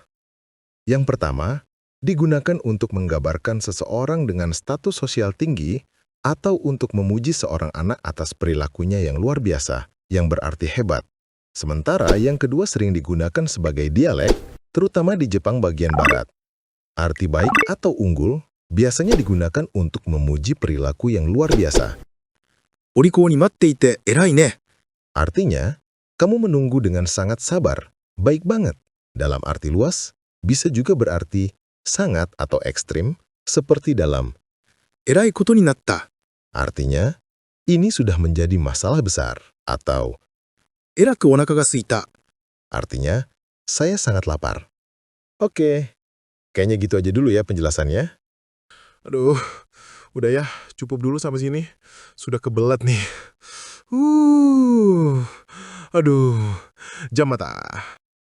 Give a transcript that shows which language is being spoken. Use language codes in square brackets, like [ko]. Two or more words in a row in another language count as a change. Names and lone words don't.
[id] Yang pertama, digunakan untuk menggambarkan seseorang dengan status sosial tinggi atau untuk memuji seorang anak atas perilakunya yang luar biasa, yang berarti hebat. Sementara yang kedua sering digunakan sebagai dialek, terutama di Jepang bagian barat. Arti baik atau unggul biasanya digunakan untuk memuji perilaku yang luar biasa. [ja] お利口に待っていて偉いね。 [id] Artinya, kamu menunggu dengan sangat sabar, baik banget. Dalam arti luas, bisa juga berarti sangat atau ekstrim, seperti dalam [ja] 偉いことになった。 [id] artinya, ini sudah menjadi masalah besar, atau [ja] えらくお腹が空いた。 [id] artinya, saya sangat lapar. Oke, kayaknya gitu aja dulu ya penjelasannya. Aduh, Udah ya, cukup dulu sampai sini. Sudah kebelet nih. Aduh, jam mata.